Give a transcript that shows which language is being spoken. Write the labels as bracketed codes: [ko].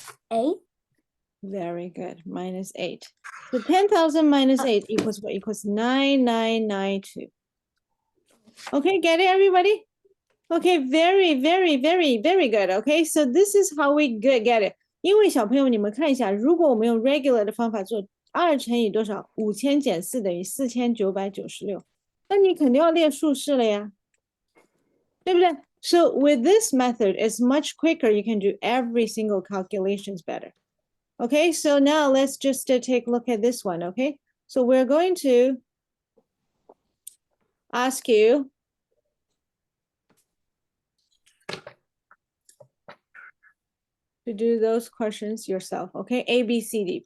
[en] 8. Very good. Minus 8. So 10,000 minus 8 equals what? Equals 9,992. Okay, get it, everybody? Okay, very, very, very, very good. Okay, so this is how we get it. [zh] 因为小朋友，你们看一下，如果我们用 regular 的方法做2乘以多少？5000减4等于4996。那你肯定要列竖式了呀，对不对？ [en] So with this method, it's much quicker. You can do every single calculations better. Okay, so now let's just take a look at this one, okay? So we're going to ask you to do those questions yourself, okay? A, B, C, D.